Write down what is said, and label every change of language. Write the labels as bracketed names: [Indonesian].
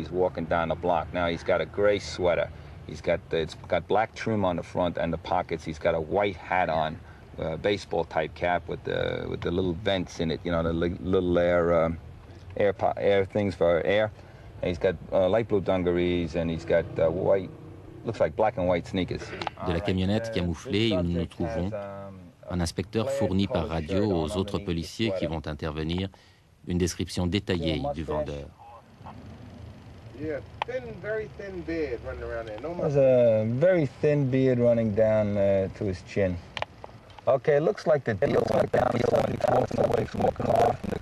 [English] He's walking down the block. Now he's got a gray sweater. It's got black trim on the front and the pockets. He's got a white hat on, baseball type cap with the little vents in it. You know, the little air things for air. And he's got light blue dungarees, and he's got white. Looks like black and white sneakers. [French] De la camionnette camouflée où nous nous trouvons, un inspecteur fournit par radio aux autres policiers qui vont intervenir une description détaillée du vendeur. [English] Yeah, very thin beard running around there. No There's a very thin beard running down to his chin. Okay, looks like the deal's like down to somebody walking away from the car.